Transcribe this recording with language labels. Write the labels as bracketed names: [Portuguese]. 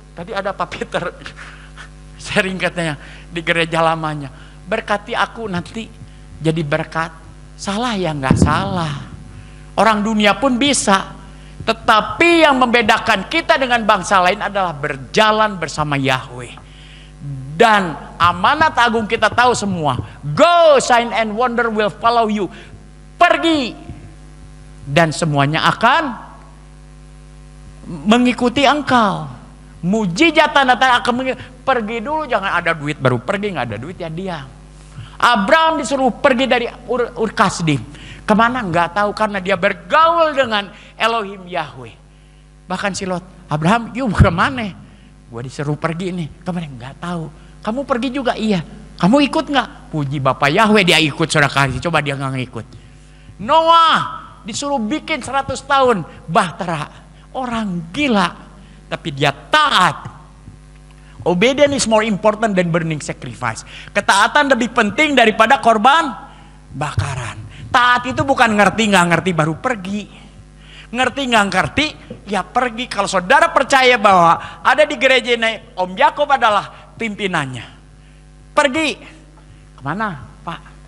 [Indonesian] Tadi ada Pak Peter sering katanya di gereja lamanya, berkati aku nanti jadi berkat. Salah ya? Nggak salah. Orang dunia pun bisa. Tetapi yang membedakan kita dengan bangsa lain adalah berjalan bersama Yahweh. Dan amanat agung kita tahu semua. [English] Go, sign and wonder will follow you. [Indonesian] Pergi. Dan semuanya akan mengikuti engkau. Mujizat tanda-tanda akan mengikuti. Pergi dulu, jangan ada duit baru pergi. Nggak ada duit ya diam. Abraham disuruh pergi dari Ur Kasdim. Kemana? Nggak tahu, karena dia bergaul dengan Elohim Yahweh. Bahkan si Lot, Abraham, yuk kemana? Gue disuruh pergi nih. Kemana? Nggak tahu. Kamu pergi juga? Iya. Kamu ikut nggak? Puji Bapak Yahweh, dia ikut, saudara kasih. Coba dia nggak ngikut. Noah disuruh bikin 100 tahun bahtera. Orang gila. Tapi dia taat. [English] Obedience is more important than burning sacrifice. [Indonesian] Ketaatan lebih penting daripada korban bakaran. Taat itu bukan ngerti nggak ngerti baru pergi. Ngerti nggak ngerti ya pergi. Kalau saudara percaya bahwa ada di gereja ini Om Yakob adalah pimpinannya, pergi kemana Pak?